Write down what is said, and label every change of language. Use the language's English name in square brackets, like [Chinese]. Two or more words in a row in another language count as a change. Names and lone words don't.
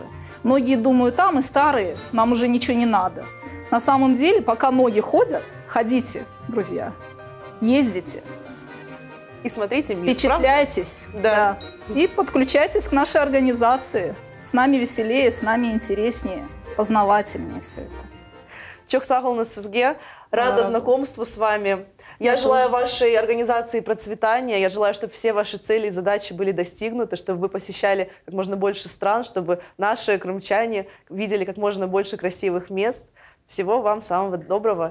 [Russian] Многие думают, мы старые, нам уже ничего не надо. На самом деле, пока ноги ходят, ходите, друзья, ездите, И смотрите мир, правда? впечатляйтесь, Да. и подключайтесь к нашей организации. С нами веселее, с нами интереснее, познавательнее все это. [Crimean Tatar] Çok sağ olun sizге. [Russian] Рада Рада. знакомству с вами. Я Я желаю тоже. вашей организации процветания. Я желаю, чтобы все ваши цели и задачи были достигнуты, чтобы вы посещали как можно больше стран, чтобы наши крымчане видели как можно больше красивых мест. Всего вам самого доброго.